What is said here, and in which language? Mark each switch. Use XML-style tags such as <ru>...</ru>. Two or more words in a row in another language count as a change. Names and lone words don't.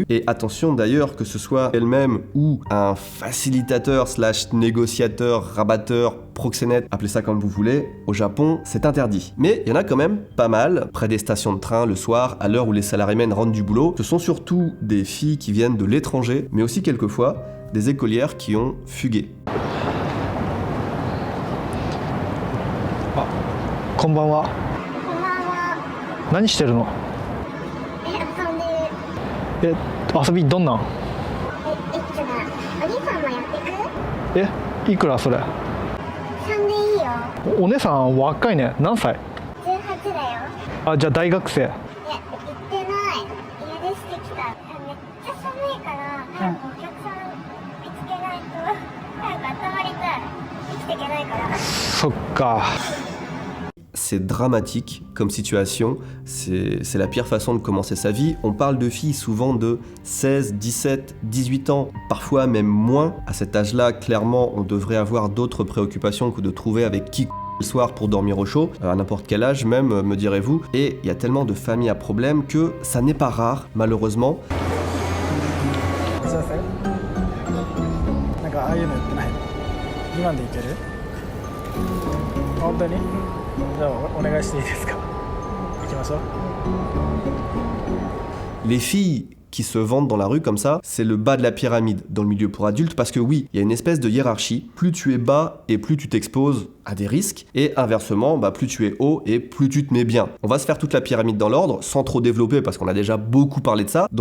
<fr>Et attention d'ailleurs, que ce soit elles-mêmes ou un facilitateur / négociateur, rabatteur, proxénète, appelez ça comme vous voulez, au Japon, c'est interdit. Mais il y en a quand même pas mal, près des stations de train le soir, à l'heure où les salariés rentrent du boulot. Ce sont surtout des filles qui viennent de l'étranger, mais aussi quelquefois des écolières qui ont fugué.</fr> <ja>ああ、こんばんは. 何してるの？ 遊びどんなん？お兄さんもやってく？いくらそれ？ 3でいいよ。お姉さん若いね。何歳？ 18だよ。じゃあ大学生。いや、行ってない。家出してきた。めっちゃ寒いから、早くお客さん見つけないと、早く温まりたい。生きていけないから。そっか。</ja> <fr>C'est dramatique comme situation, c'est la pire façon de commencer sa vie. On parle de filles souvent de 16, 17, 18 ans, parfois même moins. À cet âge-là, clairement, on devrait avoir d'autres préoccupations que de trouver avec qui le soir pour dormir au chaud, à n'importe quel âge même, me direz-vous. Et il y a tellement de familles à problème que ça n'est pas rare, malheureusement.</fr> <ja>なんかああいうのやってない。2万でいける？本当に？じゃあお願いしていいですか？行きましょう。</ja> <fr>Les filles qui se vendent dans la rue comme ça, c'est le bas de la pyramide dans le milieu pour adultes parce que oui, il y a une espèce de hiérarchie. Plus tu es bas et plus tu t'exposes à des risques et inversement, plus tu es haut et plus tu te mets bien. On va se faire toute la pyramide dans l'ordre sans trop développer parce qu'on a déjà beaucoup parlé de ça.</fr>